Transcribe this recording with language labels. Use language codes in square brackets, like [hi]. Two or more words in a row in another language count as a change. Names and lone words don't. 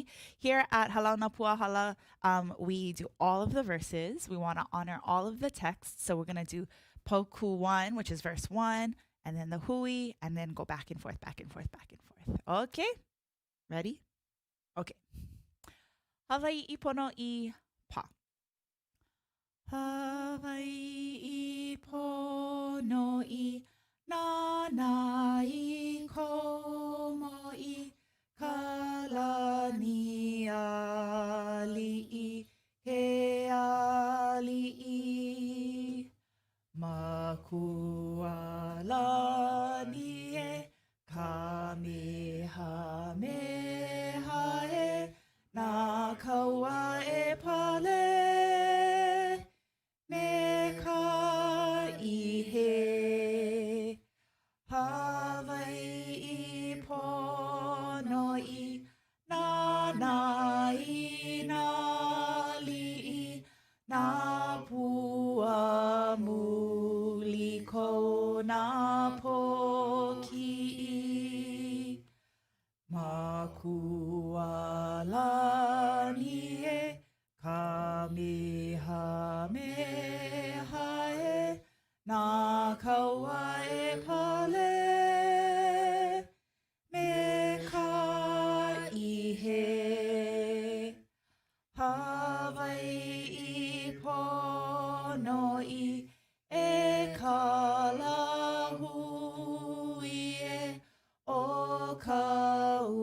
[en] Here at Halau na Pua Hala, we do all of the verses. We want to honor all of the texts. So we're going to do Poku 1, which is verse 1, and then the hui, and then go back and forth, back and forth, back and forth. Okay? Ready? Okay. [haw] Hawaii Pono'i pa. Hawaii Pono'i nanai komoi. Kalani ʻAʻaliʻi, he ʻAʻaliʻi, makualani e kamehameha e na kaua e pale me ka ihe Hawaii Pono'i nanai nali'i na pua muliko na poki'i makualani e kamehameha e na kaua e pale me ka ihe Hawaii Pono'i e kalahui e o ka